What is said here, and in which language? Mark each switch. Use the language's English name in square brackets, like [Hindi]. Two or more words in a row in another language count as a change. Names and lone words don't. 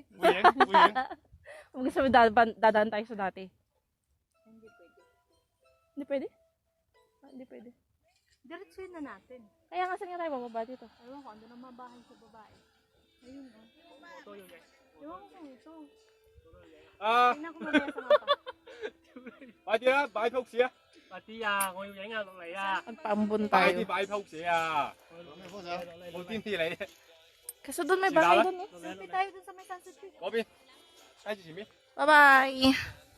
[Filipino] Huwag sabi dadaan tayo sa dati. Hindi pwede. Hindi pwede? Hindi pwede. Diretsuhin na natin. Kaya nga saan nga tayo bababa dito? Ewan ko, andun ang mabahay sa babae. Ayun o. Ewan ko ito. Tingnan ko mamaya sa mapa. [Cantonese] 快啲啦，擺 pose 啊！快啲啊！我要影下落嚟啊！ [Filipino] Magpaambon [Cantonese] 快 [Filipino] tayo. [Cantonese] 啲擺 pose 啊！冇邊啲你？ [Filipino] Kasi doon may bahay doon eh. Selfie tayo dun sa may [English] sunset tree. [Cantonese] 嗰邊，睇住前面。 [English] Bye-bye!